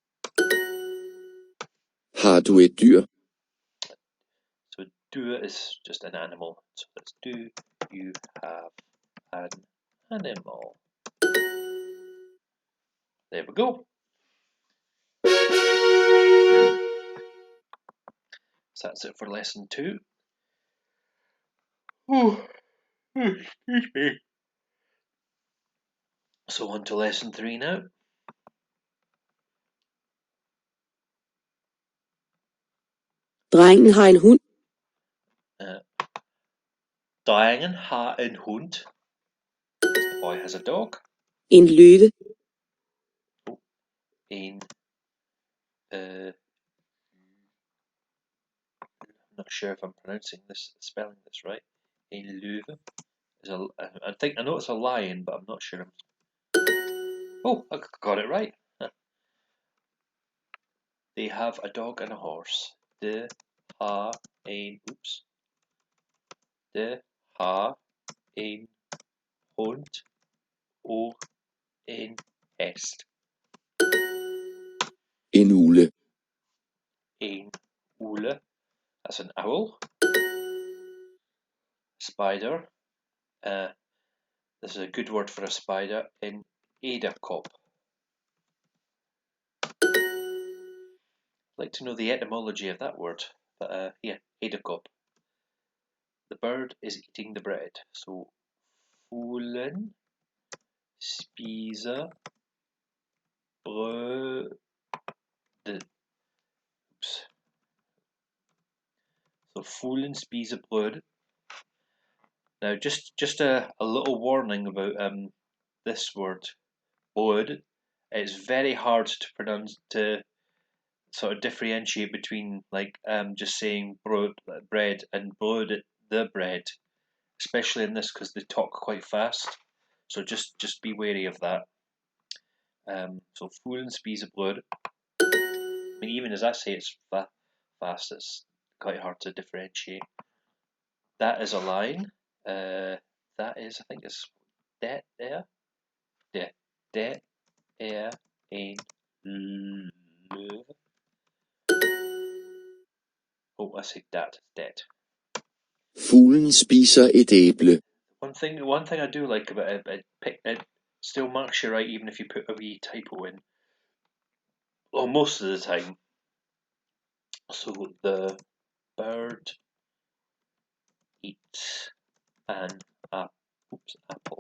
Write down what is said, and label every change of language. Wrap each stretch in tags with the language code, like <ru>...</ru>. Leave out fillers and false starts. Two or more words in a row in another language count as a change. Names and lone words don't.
<da>Har du et dyr?</da> <en>So do is just an animal. So that's do you have an animal? There we go. So that's it for lesson 2. Oh, excuse me. So on to lesson 3 now.</en> <da>Drengen har en hund. Drengen har en hund.</da> <en>The boy has a dog.</en> <da>En løve.</da> <en>En I'm not sure if I'm spelling this right.</en> <da>En løve</da> <en>is I know it's a lion, but I'm not sure. Oh, I got it right. They have a dog and a horse.</en> <da>De har en hund og en hest. En ugle. En ugle,</da> <en>that's an owl. Spider, this is a good word for a spider.</en> <da>En edderkop.</da> <en>I'd like to know the etymology of that word, but yeah, edderkop. The bird is eating the bread.</en> <da>So fuglen spiser brød. So fuglen spiser brød.</da> <en>Now, just a little warning about this word, brød. It's very hard to pronounce, to sort of differentiate between like just saying bread and brod, the bread, especially in this because they talk quite fast. So just be wary of that. So</en> <da>voelen spisebrød.</da> <en>I mean, even as I say it's fast, it's quite hard to differentiate. That is a line. That is, I think it's</en> <da>det er. Det er en løve.</da> <en>Oh, I say that, dead.</en> <da>Fuglen spiser et æble.</da> <en>One thing I do like about it still marks you right even if you put a wee typo in. Well, most of the time. So the bird eats an apple.</en>